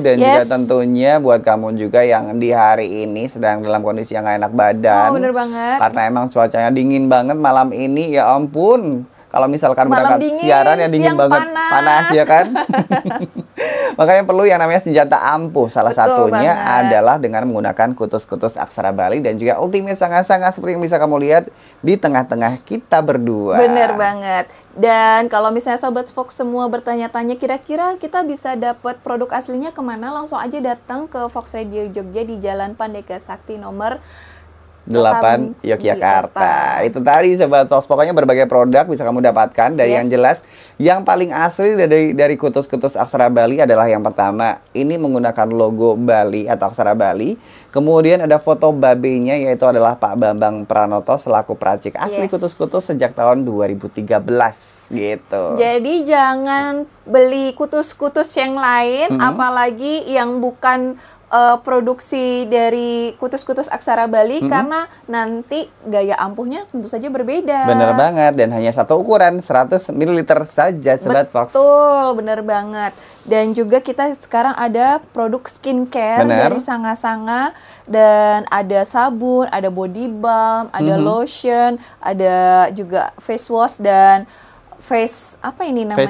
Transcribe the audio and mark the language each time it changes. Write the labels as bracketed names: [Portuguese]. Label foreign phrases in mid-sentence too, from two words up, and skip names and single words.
[Indonesian] Dan juga tentunya buat kamu juga yang di hari ini sedang dalam kondisi yang gak enak badan. Bener banget. Karena emang cuacanya dingin banget malam ini, ya ampun. Kalau misalkan berangkat siaran ya dingin banget, panas ya kan. Makanya perlu yang namanya senjata ampuh. Salah satunya adalah dengan menggunakan kutus-kutus aksara Bali dan juga ultimate sanga-sanga seperti yang bisa kamu lihat di tengah-tengah kita berdua. Bener banget. Dan kalau misalnya Sobat Fox semua bertanya-tanya kira-kira kita bisa dapat produk aslinya kemana, langsung aja datang ke Fox Radio Jogja di Jalan Pandega Sakti nomor 8 Yogyakarta. Itu tadi Sobat Fox, pokoknya berbagai produk bisa kamu dapatkan. Dari yang jelas, yang paling asli dari kutus-kutus Aksara Bali adalah yang pertama, ini menggunakan logo Bali atau Aksara Bali. Kemudian ada foto babenya, yaitu adalah Pak Bambang Pranoto selaku peracik asli kutus-kutus sejak tahun 2013 gitu. Jadi jangan beli kutus-kutus yang lain, apalagi yang bukan produksi dari kutus-kutus Aksara Bali, karena nanti gaya ampuhnya tentu saja berbeda. Bener banget, dan hanya satu ukuran 100 ml saja Sobat Fox. Betul, bener banget. Dan juga kita sekarang ada produk skincare dari Sanga-Sanga, dan ada sabun, ada [English] body balm, [Indonesian] ada lotion, ada juga [English] face wash [Indonesian] dan face apa ini namanya?